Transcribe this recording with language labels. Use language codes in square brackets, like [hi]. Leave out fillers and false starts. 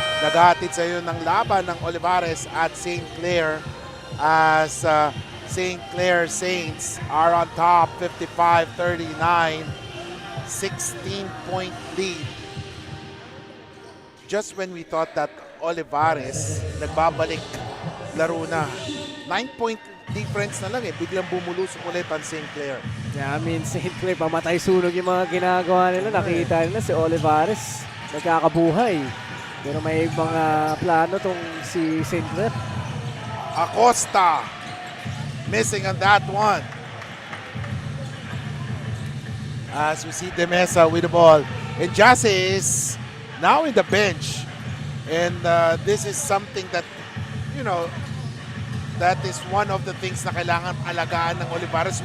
[tl] Naghahatid sa iyo ng laban ng Olivarez at St. [en] Clare as St. Clare Saints are on top, 55-39, 16-point lead. Just when we thought that [tl] Olivarez nagbabalik laro na, [en] 9-point difference [tl] na lang biglang bumulusok ulit ang St. Clare. [en] Yeah, I mean, [tl] St. Clair, pamatay sunog yung mga ginagawa nila. Nakita nila si Olivarez, nagkakabuhay. Pero may mga plano tong si St. Clair. [en] Acosta missing on that one. As we see De Mesa with the ball. And Jase is now in the bench. And this is something that, you know, that is one of the things [tl] na kailangan alagaan ng [en] Olivarez.